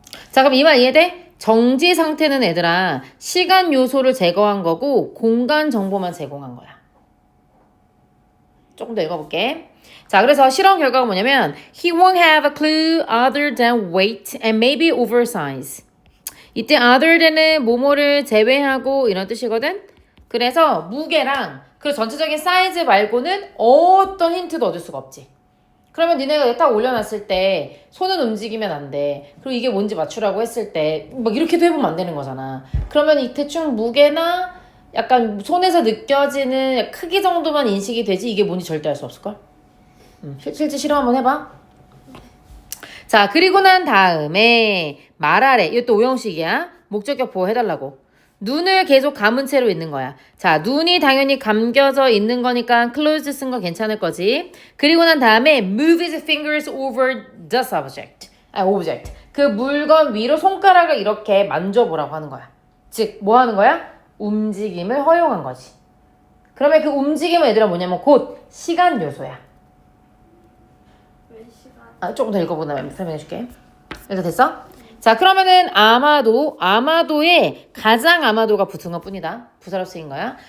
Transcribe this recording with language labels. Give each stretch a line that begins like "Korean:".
Korean: 자, 그럼 이 말 이해돼? 정지 상태는 얘들아 시간 요소를 제거한 거고 공간 정보만 제공한 거야. 조금 더 읽어볼게. 자, 그래서 실험 결과가 뭐냐면
English: He won't have a clue other than weight and maybe oversize.
Korean: 이때 other than은 뭐뭐를 제외하고 이런 뜻이거든. 그래서 무게랑 그 전체적인 사이즈 말고는 어떤 힌트도 얻을 수가 없지. 그러면 니네가 딱 올려놨을 때 손은 움직이면 안 돼. 그리고 이게 뭔지 맞추라고 했을 때 막 이렇게도 해보면 안 되는 거잖아. 그러면 이 대충 무게나 약간 손에서 느껴지는 크기 정도만 인식이 되지 이게 뭔지 절대 알 수 없을걸? 실제 실험 한번 해봐. 자, 그리고 난 다음에 말하래. 이것도 오형식이야. 목적격 보호해달라고. 눈을 계속 감은 채로 있는 거야. 자, 눈이 당연히 감겨져 있는 거니까 closed 쓴 거 괜찮을 거지. 그리고 난 다음에
English: move his fingers over the object.
Korean: 그 물건 위로 손가락을 이렇게 만져보라고 하는 거야. 즉, 뭐 하는 거야? 움직임을 허용한 거지. 그러면 그 움직임은 얘들아 뭐냐면 곧 시간 요소야. 왜 시간? 조금 더 읽어보다 설명해줄게. 이렇게 됐어? 자, 그러면은 아마도에 가장 아마도가 붙은 것 뿐이다. 부사로 쓰인 거야.